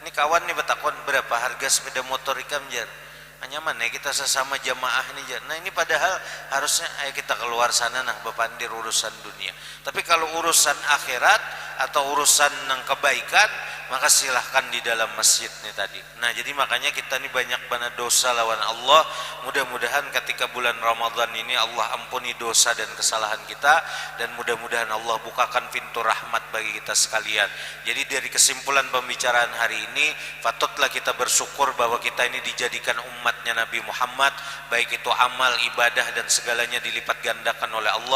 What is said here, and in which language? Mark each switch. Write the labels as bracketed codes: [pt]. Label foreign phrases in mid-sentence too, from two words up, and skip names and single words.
[bjn] Ini kawan nih betakon berapa harga sepeda motor ikam jar? Nyaman ya kita sesama jamaah nih jar. Nah ini padahal harusnya ayo kita keluar sana nah bepandir urusan dunia. [id] Tapi kalau urusan akhirat atau urusan yang kebaikan, maka silahkan di dalam masjid nih tadi. [bjn] Nah jadi makanya kita nih banyak banget dosa lawan Allah. [id] Mudah-mudahan ketika bulan Ramadan ini Allah ampuni dosa dan kesalahan kita, dan mudah-mudahan Allah bukakan pintu rahmat bagi kita sekalian. Jadi dari kesimpulan pembicaraan hari ini, patutlah kita bersyukur bahwa kita ini dijadikan umatnya Nabi Muhammad, baik itu amal, ibadah dan segalanya dilipat gandakan oleh Allah.